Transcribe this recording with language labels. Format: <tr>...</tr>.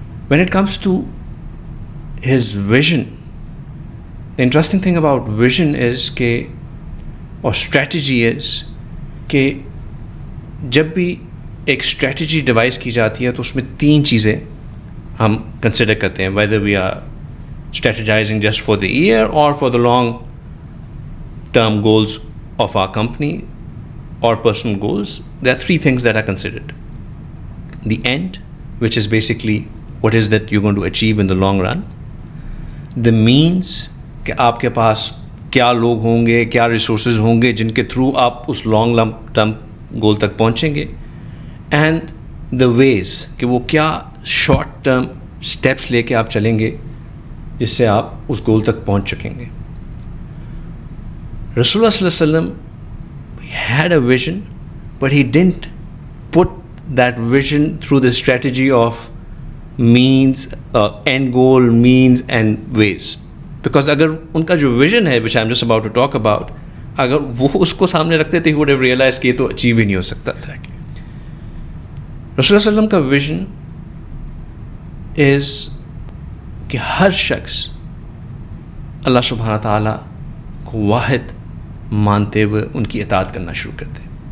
<en>when it comes to his vision, the interesting thing about vision is کہ اور strategy is</en> <ur>کہ جب بھی ایک strategy ڈیوائز کی جاتی ہے تو اس میں 3 چیزیں ہم کنسیڈر کرتے ہیں,</ur> <en>whether we are strategizing just for the year or for the long term goals of our company or personal goals. There are 3 things that are considered. The end, which is basically what is that you're going to achieve in the long run. The means,</en> <ur>کہ آپ کے پاس کیا لوگ ہوں گے, کیا resources ہوں گے جن کے تھرو آپ اس لانگ ٹرم گول تک پہنچیں گے.</ur> <en>and the ways,</en> <ur>کہ وہ کیا شارٹ ٹرم اسٹیپس لے کے آپ چلیں گے جس سے آپ اس گول تک پہنچ چکیں گے.</ur> <en>رسول اللہ صلی اللہ علیہ وسلم had a vision, but he didn't put that vision through the strategy of means, end goal, means and ways.</en> <ur>Because اگر ان کا جو ویژن ہے</ur> <en>which I'm just about to talk about,</en> <ur>اگر وہ اس کو سامنے رکھتے تھے</ur> <en>he would have realized</en> <ur>کہ یہ تو اچیو ہی نہیں ہو سکتا تھا. رسول اللہ صلی اللہ علیہ وسلم کا ویژن is کہ ہر شخص اللہ سبحانہ تعالیٰ کو واحد مانتے ہوئے ان کی اطاعت کرنا شروع کرتے.</ur>